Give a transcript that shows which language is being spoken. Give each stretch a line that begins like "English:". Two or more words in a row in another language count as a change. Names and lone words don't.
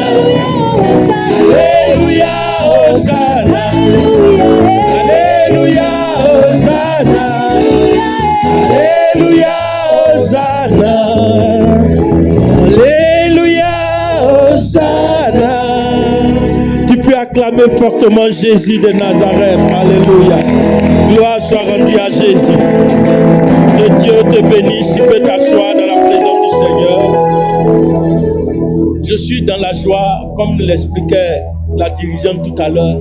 French: Alléluia, Hosanna. Alléluia, Hosanna. Alléluia, Hosanna. Alléluia, Hosanna. Tu peux acclamer fortement Jésus de Nazareth. Alléluia. Gloire soit rendue à Jésus. Que Dieu te bénisse. Tu peux t'asseoir dans la présence du Seigneur. Je suis dans la joie, comme l'expliquait la dirigeante tout à l'heure.